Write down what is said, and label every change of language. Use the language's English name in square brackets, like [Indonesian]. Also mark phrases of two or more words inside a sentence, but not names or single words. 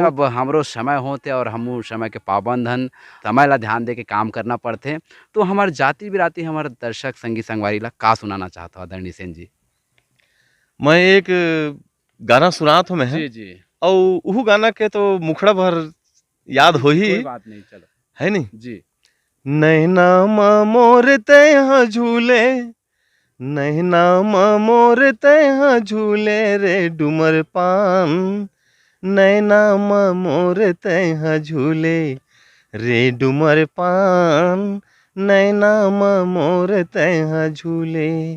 [Chhattisgarhi] अब हमरो समय होते और हम समय के पाबंद हन, समय ला ध्यान दे के काम करना पड़ते, तो हमार जाति बिराती हमारे दर्शक संगी संगवारी ला का सुनाना चाहता हूँ आदरणीय सेन जी? मैं एक गाना सुना था मैं, जी जी, और उहू गाना के तो मुखड़ा भर याद हो ही, कोई बात नहीं, चलो है नहीं। जी। नैना मोर तैहा झूले, नैना मोर तैहा झूले रे डुमर पान, नैना मोर तैहा झूले रे डुमर पान, नैना मोर तैहा झूले।